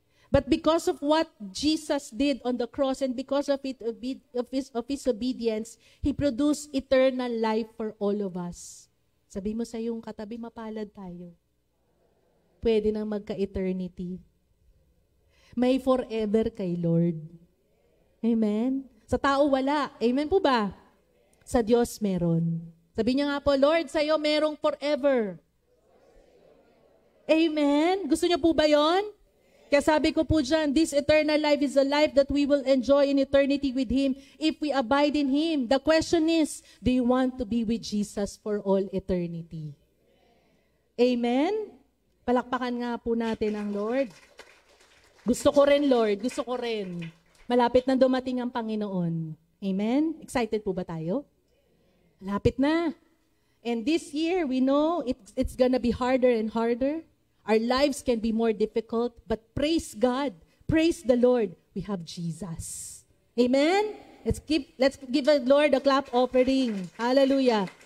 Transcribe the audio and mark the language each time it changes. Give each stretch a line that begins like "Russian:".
English: But because of what Jesus did on the cross and because of His obedience, He produced eternal life for all of us.
Filipino: Sabi mo sa iyong katabi, mapalad tayo. Pwede nang magka-eternity. May forever kay Lord. Amen? Sa tao wala. Amen po ba? Sa Diyos meron. Sabi niya nga po, Lord, sa iyo merong forever. Amen? Gusto niyo po ba yon? Kaya sabi ko po dyan,
English: this eternal life is a life that we will enjoy in eternity with Him if we abide in Him. The question is, do you want to be with Jesus for all eternity? Amen?
Filipino: Palakpakan nga po natin ang Lord. Gusto ko rin, Lord. Gusto ko rin. Malapit na dumating ang Panginoon. Amen? Excited po ba tayo? Malapit na.
English: And this year, we know it's gonna be harder and harder. Our lives can be more difficult, but praise God. Praise the Lord. We have Jesus. Amen? Let's give the Lord a clap offering. Hallelujah.